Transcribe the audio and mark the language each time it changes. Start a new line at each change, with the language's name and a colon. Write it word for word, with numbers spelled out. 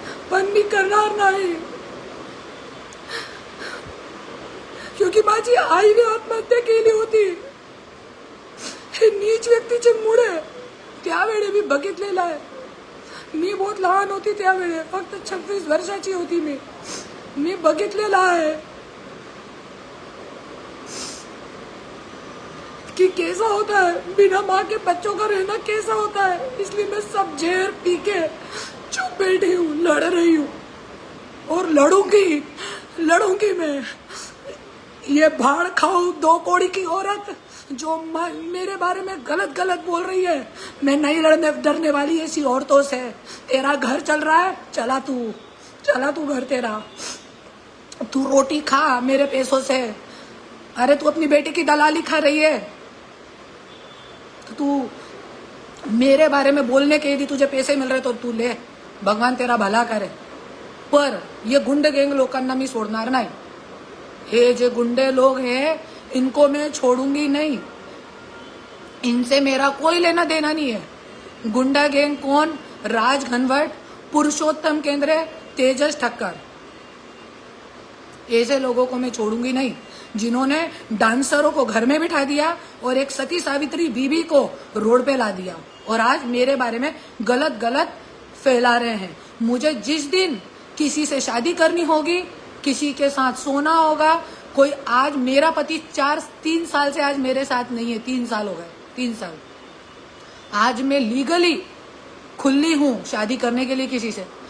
Marathi: पण मी करणार नाही, क्योंकि माझी आईने आत्महत्या केली होती. हे नीच व्यक्तीचे मूड आहे. त्यावेळी मी बघितलेलं आहे. मी बहुत लहान होती त्यावेळे, फक्त छब्बीस वर्षाची होती मी. मी बघितलेला आहे कि
Hindi: कैसा होता है बिना माँ के बच्चों का रहना, कैसा होता है. इसलिए मैं सब जहर पी के चुप बैठी हूँ, लड़ रही हूँ और लड़ूंगी लड़ूंगी मैं. ये भाड़ खाऊ दो कोड़ी की औरत जो म- मेरे बारे में गलत गलत बोल रही है। मैं नहीं लड़ने डरने वाली ऐसी औरतों से। तेरा घर चल रहा है, चला तू चला तू घर तेरा, तू रोटी खा मेरे पैसों से। अरे तू अपनी बेटी की दलाली खा रही है, तू मेरे बारे में बोलने के यदि तुझे पैसे मिल रहे तो तू ले, भगवान तेरा भला करे.
Marathi: पर ये गुंड गँग लोकांना मी सोडणार नाही.
Hindi: हे जे गुंडे लोग हैं इनको मैं छोड़ूंगी नहीं, इनसे मेरा कोई लेना देना नहीं है. गुंडा गैंग कौन? राज घनवट, पुरुषोत्तम केंद्रे, तेजस ठक्कर. ऐसे लोगों को मैं छोड़ूंगी नहीं जिन्होंने डांसरों को घर में बिठा दिया और एक सती सावित्री बीबी को रोड पे ला दिया और आज मेरे बारे में गलत गलत फैला रहे हैं. मुझे जिस दिन किसी से शादी करनी होगी, किसी के साथ सोना होगा, कोई आज मेरा पति चार तीन साल से आज मेरे साथ नहीं है, तीन साल हो गए, तीन साल आज मैं लीगली खुली हूं शादी करने के लिए किसी से.